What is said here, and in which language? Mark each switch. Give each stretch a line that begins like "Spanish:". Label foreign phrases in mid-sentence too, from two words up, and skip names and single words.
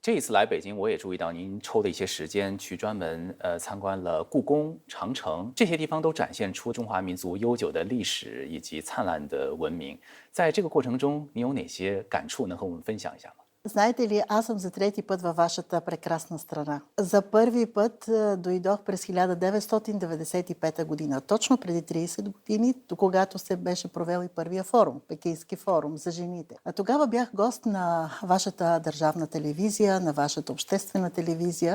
Chinese: 这一次来北京，我也注意到您抽的一些时间去专门参观了故宫、长城这些地方，都展现出中华民族悠久的历史以及灿烂的文明。在这个过程中，你有哪些感触能和我们分享一下吗？
Bulgarian: Знаете ли, аз съм за трети път във вашата прекрасна страна. За първи път дойдох през 1995 година, точно преди 30 години, когато се беше провел и първия форум, Пекински форум за жените. А тогава бях гост на вашата държавна телевизия, на вашата обществена телевизия.